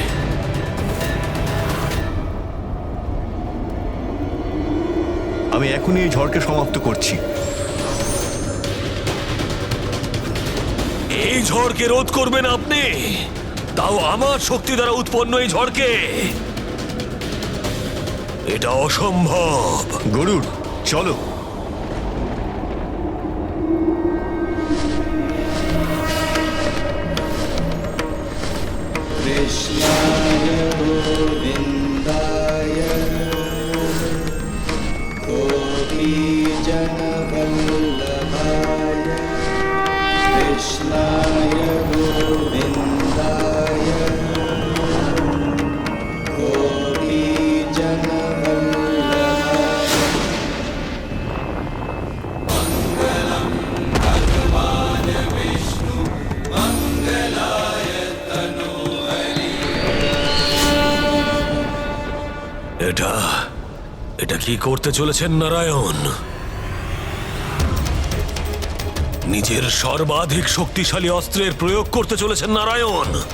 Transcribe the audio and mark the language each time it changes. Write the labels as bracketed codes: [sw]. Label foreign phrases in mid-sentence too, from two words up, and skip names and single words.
[bn] আমি এখনই এই ঝড়কে সমাপ্ত করছি। এই ঝড়কে রোধ করবেন আপনি, তাও আমার শক্তি দ্বারা উৎপন্ন এই ঝড়কে? এটা অসম্ভব। গরুড়, চলো। [sa] कृष्णाय गोविन्दाय गोपीजनवल्लभाय कृष्णाय गोविन्दाय गोपीजनवल्लभाय मङ्गलं भगवान् विष्णु मङ्गलाय [bn] এটা কি করতে চলেছেন নারায়ণ? নিজের সর্বাধিক শক্তিশালী অস্ত্রের প্রয়োগ করতে চলেছেন নারায়ণ।